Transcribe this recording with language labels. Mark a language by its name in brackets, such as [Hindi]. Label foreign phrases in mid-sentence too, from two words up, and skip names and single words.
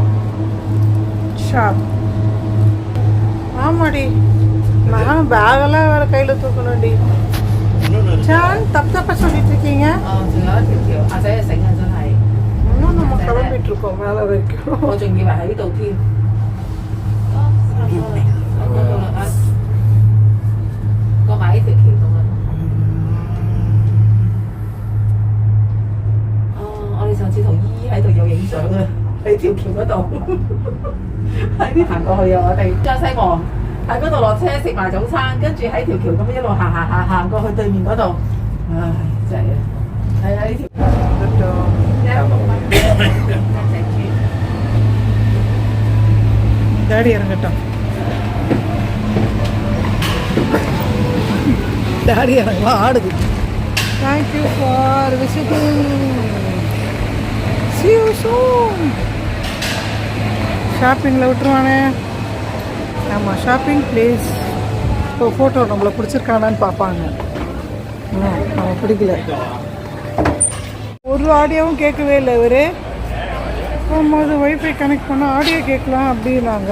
[Tamil] ஷாப். ஆமாடி, நானும் பேகெல்லாம் வேற கையில தூக்கணும்டி. சான் தப்பா சொல்லிட்டு இருக்கீங்க. இன்னும் நம்ம கிளம்பிட்டு இருக்கோம் மேல வரைக்கும். [Cantonese] 喺條橋嗰度，喺啲行過去啊！我哋加西望喺嗰度落車食埋早餐，跟住喺條橋咁一路行過去對面嗰度，唉，真係啊！係啊，呢條。 [Tamil] டாடி இறங்கட்டும். டாடி இறங்கலாம் ஆடுது. [English] thank you for visiting. See you soon. [Tamil] ஷாப்பிங்கில் விட்டுருவானே. ஆமாம், [English] shopping place. [Tamil] இப்போ ஃபோட்டோ நம்மளை பிடிச்சிருக்கானான்னு பார்ப்பாங்க. நம்ம பிடிக்கல. ஒரு ஆடியோவும் கேட்கவே இல்லை இவர். போகும்போது வைஃபை கனெக்ட் பண்ணால் ஆடியோ கேட்கலாம் அப்படின்னாங்க.